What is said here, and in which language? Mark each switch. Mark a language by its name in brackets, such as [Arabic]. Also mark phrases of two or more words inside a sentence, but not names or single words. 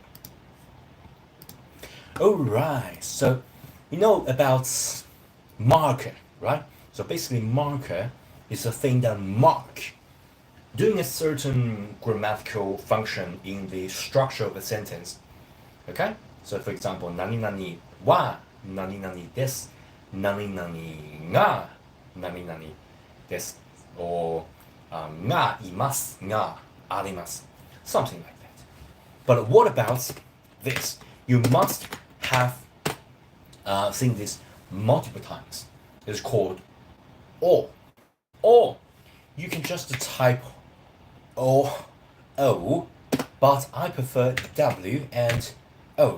[English] Alright, so you know about marker, right? So basically marker is a thing that mark doing a certain grammatical function in the structure of a sentence. Okay? So for example, [Japanese] 何々は何々です、何々が何々です, or がいます があります, [English] something like that. But what about this? You must have seen this multiple times. It's called or. Or you can just type O, but I prefer W and O.